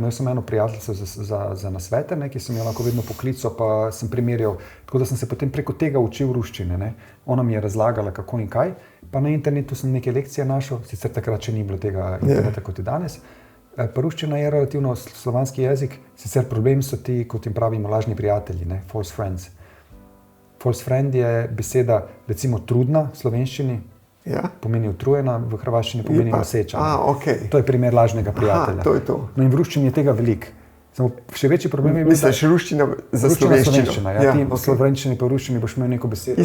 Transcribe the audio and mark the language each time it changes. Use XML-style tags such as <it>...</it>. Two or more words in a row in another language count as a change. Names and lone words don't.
<sl>Imel sem eno prijateljico za nasvete, ne, ki sem jo lahko vedno poklical, pa sem primerjal. Tako da sem se potem preko tega učil ruščine. Ne. Ona mi je razlagala, kako in kaj. Pa na internetu sem neke lekcije našel, sicer takrat še ni bilo tega interneta kot je danes. Pa ruščina je relativno slovanski jezik, sicer problemi so ti, kot jim pravimo, lažni prijatelji, ne,</sl> <en>false friends. False friend</en> <sl>je beseda, recimo, trudna v slovenščini, pomeni utrujena, v hrvaščini pomeni noseča. Okay. To je primer lažnega prijatelja. To je to. No in v ruščini je tega veliko. Samo še večji problem je bil, misliš, ruščina za slovenščino. V slovenščini pa v ruščini boš imel neko besedo.</sl>